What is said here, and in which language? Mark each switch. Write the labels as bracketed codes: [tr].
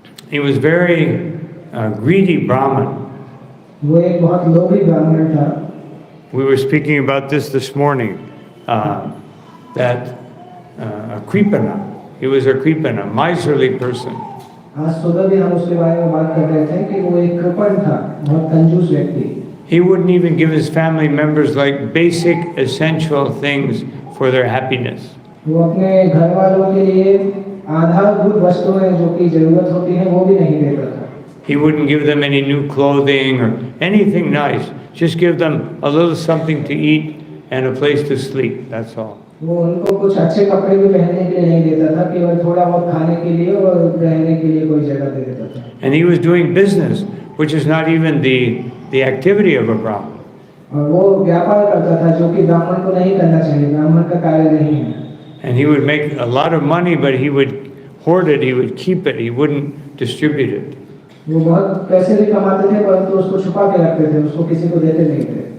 [en] He was very greedy Brahmin. [hi] वो एक बहुत लोभी ब्राह्मण था। [en] We were speaking about this morning, that a Kripana, he was a Kripana, miserly person. [hi] आज सुबह भी हम उसके बारे में बात कर रहे थे कि वो एक कृपण था, बहुत कंजूस व्यक्ति। [en] He wouldn't even give his family members like basic essential things for their happiness. [hi] वो अपने घर वालों के लिए आधारभूत वस्तुएं जो की जरूरत होती है वो भी नहीं देता था। [en] He wouldn't give them any new clothing or anything nice. Just give them a little something to eat and a place to sleep. That's all. [hi] वो उनको कुछ अच्छे कपड़े भी पहनने के लिए नहीं देता था, केवल थोड़ा बहुत खाने के लिए और रहने के लिए कोई जगह दे देता था। [en] And he was doing business, which is not even the activity of a Brahmin. [hi] और वो व्यापार करता था जो कि ब्राह्मण को नहीं करना चाहिए, ब्राह्मण का कार्य नहीं है। [en] And he would make a lot of money, but he would hoard it, he would keep it, he wouldn't distribute it. [hi] वो बहुत पैसे भी कमाते थे परंतु उसको छुपा के रखते थे, उसको किसी को देते नहीं थे।